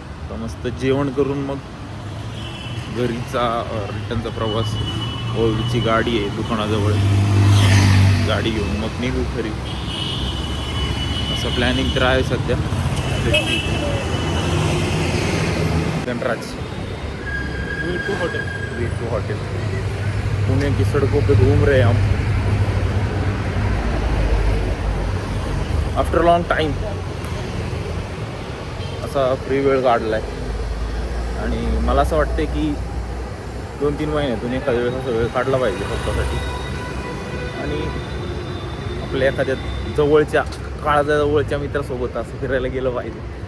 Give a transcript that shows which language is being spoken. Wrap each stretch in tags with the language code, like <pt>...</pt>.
<mr>तर मस्त जेवण करून मग घरीचा रिटर्नचा प्रवास. ओळखीची गाडी आहे दुकानाजवळ, गाडी घेऊन मग निघू खरी. असं प्लॅनिंग तर आहे सध्या.</mr> <hi>गणराज V2 हॉटेल पुणे की सड़कों पे घूम रहे हैं हम</hi> <en>After long time.</en> <mr>असा फ्री वेळ काढलाय आणि मला असं वाटतं की 2-3 महिन्यातून एखाद्या वेळेस असा वेळ काढला पाहिजे स्वतःसाठी. आणि आपल्या एखाद्या जवळच्या काळाच्या जवळच्या मित्रासोबत असं फिरायला गेलं पाहिजे.</mr>